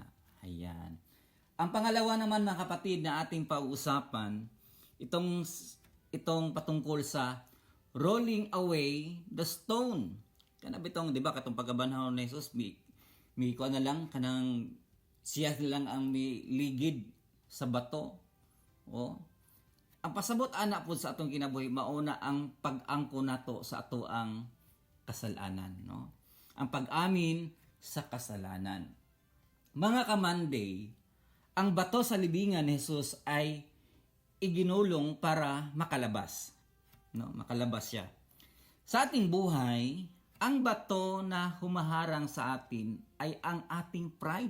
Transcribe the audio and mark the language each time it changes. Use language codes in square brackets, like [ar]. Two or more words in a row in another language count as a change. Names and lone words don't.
[tl] Ayan. Ang pangalawa naman mga kapatid na ating pag-usapan itong patungkol sa [en] rolling away the stone. [ceb] Kana bitong di ba katong pagabanhaw ni Jesus mi ko na lang kanang siya lang ang ligid sa bato. O, ang pasabot ana po sa atong kinabuhi mauna ang pag-angko nato sa ato ang kasalanan, no? [tl] Ang pag-amin sa kasalanan. Mga ka-Monday, ang bato sa libingan ni Jesus ay iginulong para makalabas. No, makalabas siya. Sa ating buhay, ang bato na humaharang sa atin ay ang ating pride.